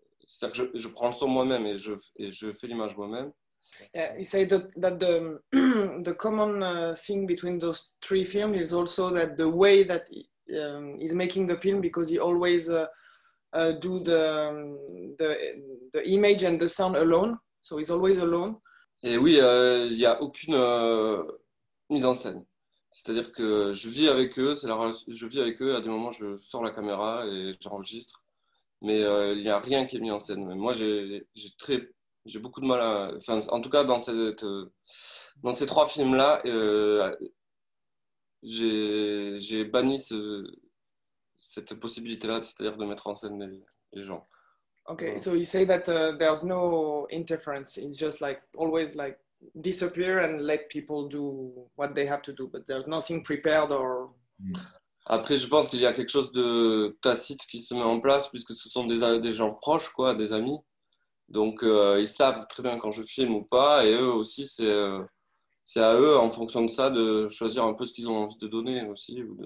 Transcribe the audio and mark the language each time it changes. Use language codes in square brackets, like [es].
[fr] C'est-à-dire que je prends le son moi-même et je fais l'image moi-même. [en] Yeah, he said that the the common thing between those three films is also that the way that he's making the film, because he always do the image and the sound alone, so he's always alone. [fr] Et oui, il n'y a aucune mise en scène. C'est-à-dire que je vis avec eux, je vis avec eux, à des moments je sors la caméra et j'enregistre, mais il n'y a rien qui est mis en scène. Moi j'ai beaucoup de mal à... Enfin, en tout cas, dans ces trois films-là, j'ai banni cette possibilité-là, c'est-à-dire de mettre en scène les gens. [en] Okay, so you say that there's no interference. It's just like always like disappear and let people do what they have to do, but there's nothing prepared or... [fr] Après, je pense qu'il y a quelque chose de tacite qui se met en place, puisque ce sont des gens proches, quoi, des amis. Donc, ils savent très bien quand je filme ou pas, et eux aussi, c'est à eux, en fonction de ça, de choisir un peu ce qu'ils ont envie de donner aussi.